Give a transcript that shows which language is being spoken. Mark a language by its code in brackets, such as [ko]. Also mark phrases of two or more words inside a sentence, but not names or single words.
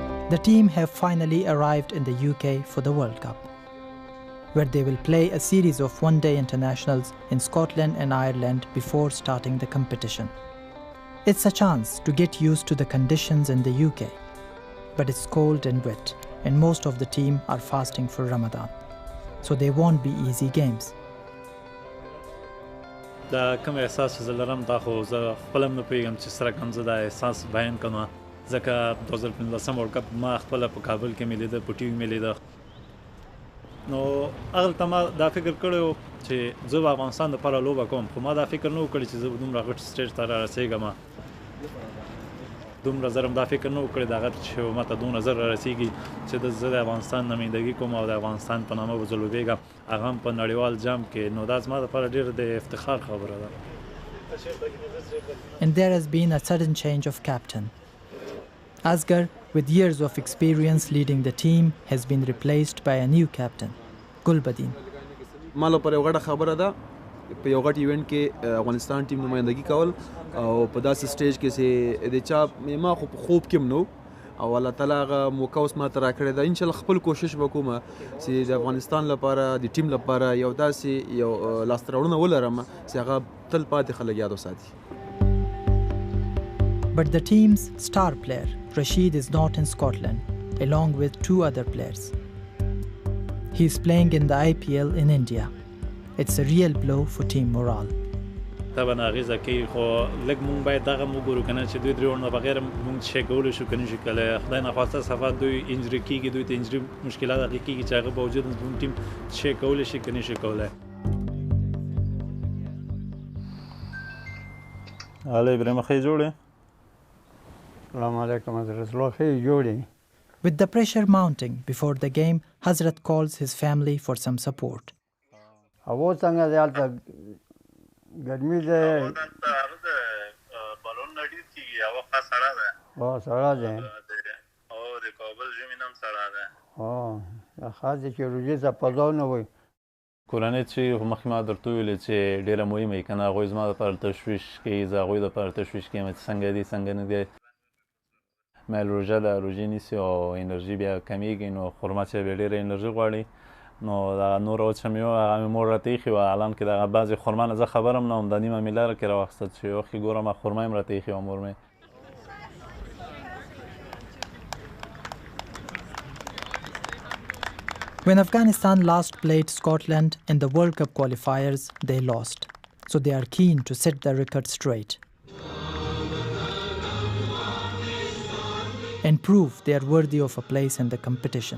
[en] The team have finally arrived in the UK for the World Cup, where they will play a series of one-day internationals in Scotland and Ireland before starting the competition. It's a chance to get used to the conditions in the UK, but it's cold and wet, and most of the team are fasting for Ramadan, so they won't be easy games. [ps] دا کوم احساس چې زه لرم دا خو زه خپل هم نه پوهېږم چې سره کوم زه دا احساس بیان کړم ځکه 2015 [en] World Cup [ps] ما خپله په کابل کې مې لیده په ټي وي مې لیده نو هغلته ما دا فکر کړی و چې زه به افغانستان دپاره لوبه کوم خو ما دا فکر نه و کړی چې زه به دومره غټ سټیج ته رارسېږم دومره زر هم دا فکر نه و کړی د هغه چې ماته دومره زر رارسېږي چې زه د افغانستان نمایندګي کوم او د افغانستان په نامه به زه لوبېږم هغه هم په نړیوال جام کې نو دا زما دپاره ډېر د افتخار خبره ده. [en] And there has been a sudden change of captain. Asghar, with years of experience leading the team, has been replaced by a new captain, Gulbadin. [ps] ما لپاره یو غټه خبره ده په یو غټ ایونټ کې افغانستان ټیم نمایندګي کول او په داسې سټیج کې چې د چا ما خو په خوب کې هم نو او الله تعالی هغه موقع اوس ماته راکړې ده انشاءالله خپل کوشش به کوم چې د افغانستان لپاره د ټیم لپاره یو داسې یو لاسته راوړنه ولرم چې هغه تل پاتې خلک یاد وساتي. [en] But the team's star player, Rashid, is not in Scotland, along with two other players. He is playing in the IPL in India. It's a real blow for team morale. [ps] طبعا اغیزه کوي خو لږ مونږ باید دغه هم وګورو که نه چې دوی درې ورونه بغیر مونږ شی کولی شو که نه شي کولی خدای نخواسته صفات دوی انجري کېږي دوی ته انجري مشکلات هغې کېږي چې هغه باوجود زموږ ټیم شی کولی شي که نه شي کولی. هلو ابراهیم ښې جوړې [ar] السلام علیکم [ps] حضرت الله ښې جوړې. [en] With the pressure mounting before the game, Hazrat calls his family for some support. [ps] هوا څنګه دی هلته ګرمي دی بالون نه ډېر کېږي هوا ښه سړه ده سړه دی او د کابل ژمي نه هم سړه ده خاص دی چې روژې ته فضا نه وي کورنۍ چې مخکې ما درته وویلې چې ډېره مهمه وي که نه هغوی زما دپاره تشویش کوي زه هغوی دپاره تشویش کوم چې څنګه دي څنګه نه دی مایل روژه ده روژې نیسي او انرژي بیا کمیږي نو خرما چې بیا ډېره انرژي غواړي نو دغه نوره وچه میوه هغه مې مور راته ایښې وه الان کې دغه بعضې خرما نه زه خبر هم نه وم دا نیمه مې لاره کې راواخیسته چې وخت ګورم خرما یې هم راته ایښې وه مور مې. [en] When Afghanistan last played Scotland in the World Cup qualifiers, they lost. So they are keen to set the record straight and prove they are worthy of a place in the competition.